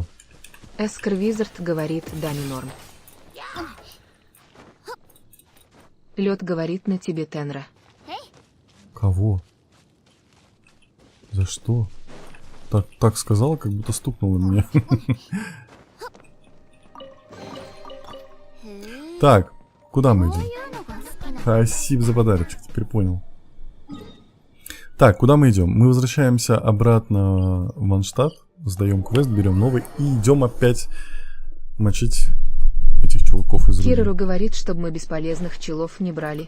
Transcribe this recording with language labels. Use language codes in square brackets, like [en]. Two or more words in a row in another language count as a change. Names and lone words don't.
[ru] Эскер Визард говорит, да, не норм. Лед говорит, на тебе Тенра. Кого? За что? Так сказала, как будто стукнула меня. Так, куда мы идем? [ja] いうのが好きな。 [ru] Спасибо за подарочек, теперь понял. Так, куда мы идем? Мы возвращаемся обратно в Манштадт, сдаем квест, берем новый и идем опять мочить этих чуваков из Кирору руин. говорит, чтобы мы бесполезных челов не брали.